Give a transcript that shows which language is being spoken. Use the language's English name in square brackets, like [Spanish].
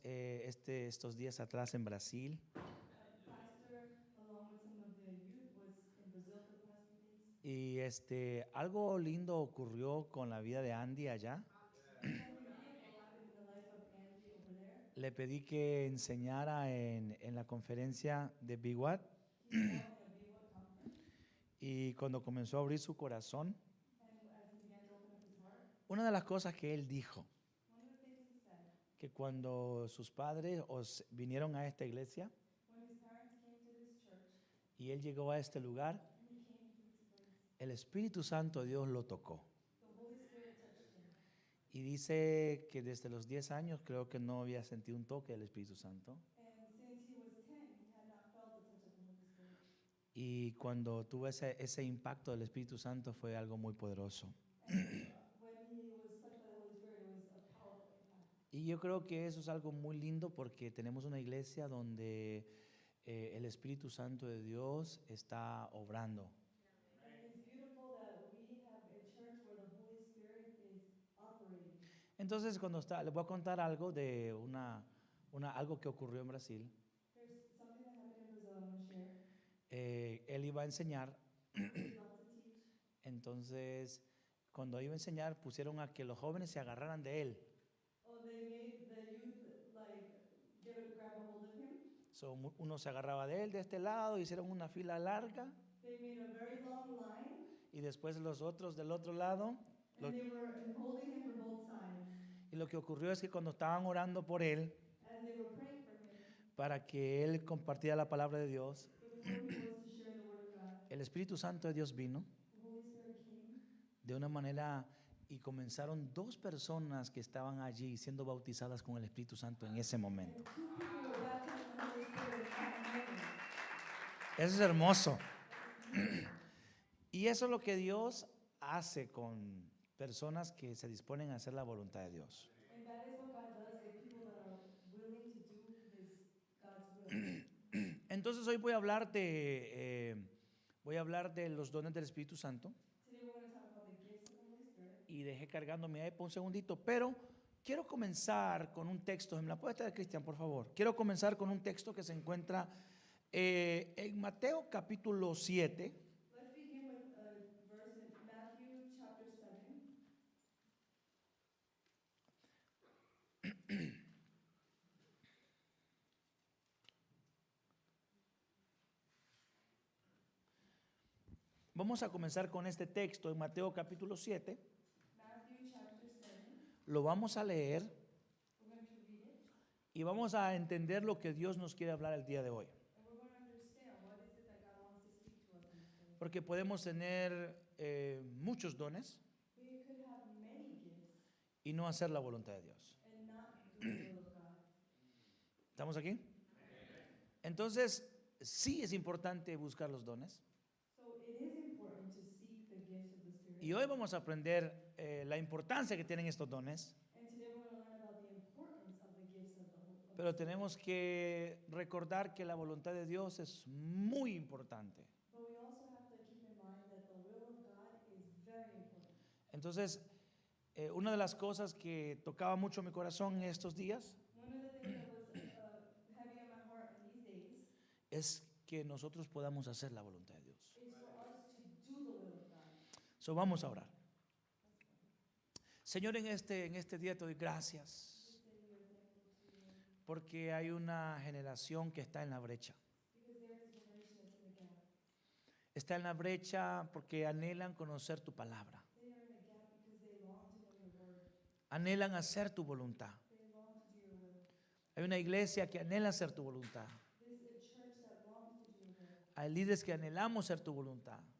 [Spanish] Estuvimos estos días atrás en Brasil. [English] Pastor, along with some of the youth, was in Brazil for the past few days. [Spanish] Y algo lindo ocurrió con la vida de Andy allá. [English] Something beautiful happened in the life of Andy over there. [Spanish] Le pedí que enseñara en la conferencia de Big What. [English] He taught in a BWAT conference, [Spanish] Y cuando comenzó a abrir su corazón, [English] and as he began to open up his heart, [Spanish] una de las cosas que él dijo, [English] one of the things he said, [Spanish] que cuando sus padres vinieron a esta iglesia [English] when his parents came to this church [Spanish] y él llegó a este lugar, [English] and he came to this place, [Spanish] el Espíritu Santo de Dios lo tocó. [English] the Holy Spirit touched him. [Spanish] Y dice que desde los 10 años creo que no había sentido un toque del Espíritu Santo. [English] And since he was 10, he had not felt the touch of the Holy Spirit. [Spanish] Y cuando tuvo ese impacto del Espíritu Santo fue algo muy poderoso. [English] When he was touched by the Holy Spirit, it was a powerful impact. [Spanish] Y yo creo que eso es algo muy lindo porque tenemos una iglesia donde el Espíritu Santo de Dios está obrando. [English] And it's beautiful that we have a church where the Holy Spirit is operating. [Spanish] Entonces, les voy a contar algo de algo que ocurrió en Brasil. [English] There's something that happened in Brazil I want to share. [Spanish] Él iba a enseñar, [English] He's about to teach. [Spanish] entonces cuando iba a enseñar pusieron a que los jóvenes se agarraran de él. [English] Oh, they made the youth grab a hold of him. [Spanish] Uno se agarraba de él de este lado, hicieron una fila larga [English] They made a very long line, [Spanish] y después los otros del otro lado. [English] and they were holding him from both sides. [Spanish] Y lo que ocurrió es que cuando estaban orando por él, [English] As they were praying for him, [Spanish] para que él compartiera la palabra de Dios, [English] before he was to share the word of God, [Spanish] el Espíritu Santo de Dios vino [English] the Holy Spirit came, [Spanish] de una manera y comenzaron 2 personas que estaban allí siendo bautizadas con el Espíritu Santo en ese momento. [English] and 2 people were baptized in the Holy Spirit at that moment. [Spanish] Eso es hermoso. Y eso es lo que Dios hace con personas que se disponen a hacer la voluntad de Dios. [English] And that is what God does with people that are willing to do God's will. [Spanish] Entonces hoy voy a hablar de los dones del Espíritu Santo. [English] Today we're going to talk about the gifts of the Holy Spirit. [Spanish] Y dejé cargando mi iPad un segundito, pero quiero comenzar con un texto. ¿Me la puede traer, Cristian, por favor? Quiero comenzar con un texto que se encuentra en Mateo capítulo 7. [English] Let's begin with a verse in Matthew chapter 7. [Spanish] Vamos a comenzar con este texto en Mateo capítulo 7. [English] Matthew chapter 7. [Spanish] Lo vamos a leer [English] We're going to read it. [Spanish] y vamos a entender lo que Dios nos quiere hablar el día de hoy. [English] And we're going to understand what is it that God wants to speak to us in this day. [Spanish] Porque podemos tener muchos dones [English] We could have many gifts [Spanish] y no hacer la voluntad de Dios. [English] and not do the will of God. [Spanish] ¿Estamos aquí? Entonces, sí es importante buscar los dones. [English] So it is important to seek the gifts of the Spirit. [Spanish] Y hoy vamos a aprender la importancia que tienen estos dones, [English] And today we're going to learn about the importance of the gifts of the Holy Spirit. [Spanish] pero tenemos que recordar que la voluntad de Dios es muy importante. [English] But we also have to keep in mind that the will of God is very important. [Spanish] Entonces, una de las cosas que tocaba mucho mi corazón en estos días [English] One of the things that was heavy on my heart in these days [Spanish] es que nosotros podamos hacer la voluntad de Dios. [English] is for us to do the will of God. [Spanish] So, vamos a orar. Señor, en este día te doy gracias [English] This day we are thankful to you [Spanish] porque hay una generación que está en la brecha. [English] because there is a generation that's in the gap. [Spanish] Está en la brecha porque anhelan conocer tu palabra. [English] They are in the gap because they long to know your word. [Spanish] Anhelan hacer tu voluntad. [English] They long to do your will. [Spanish] Hay una iglesia que anhela hacer tu voluntad. [English] This is a church that longs to do your will. [Spanish] Hay líderes que anhelamos hacer tu voluntad.